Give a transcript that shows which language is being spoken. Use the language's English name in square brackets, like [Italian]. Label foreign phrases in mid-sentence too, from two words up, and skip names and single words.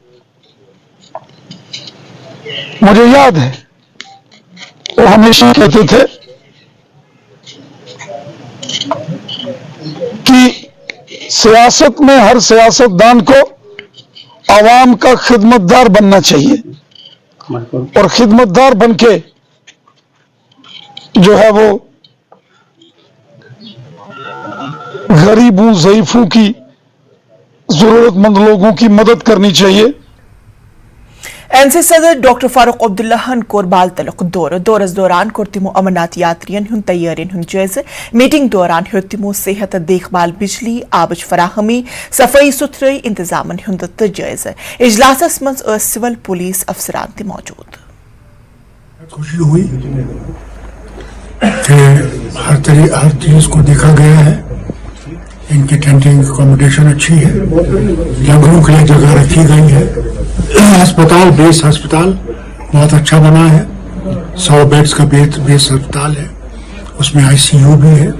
[Hindi] मुझे याद है वो हमेशा कहते थे कि सियासत में हर सियासतदान को आवाम का खिदमतदार बनना चाहिए और खिदमतदार बनके जो है वो गरीबों ज़ईफों की जरूरतमंद लोगों की मदद करनी चाहिए। [Kashmiri] एनसी सदर डॉक्टर फारूक अब्दुल्ला कोर बाल तलक दौरस दौरान कोर तिमो अमरनाथ यात्रियन हुन तैयारियन हुन जायज़। मीटिंग दौरान हो तिमो सेहत देखभाल, बिजली आबज फराहमी, सफाई सुथरई इंतजामन हुंद जायज़। इजलासस मज सिविल पुलिस अफसरान ते मौजूद। [Hindi] खुशी हुई कि हर चीज को देखा गया है। इनकी [English] tenting accommodation [Hindi] अच्छी है, लंगरों के लिए जगह रखी गई है। अस्पताल बेस अस्पताल बहुत अच्छा बना है, 100 बेड्स का बेस अस्पताल है, उसमें आईसीयू भी है।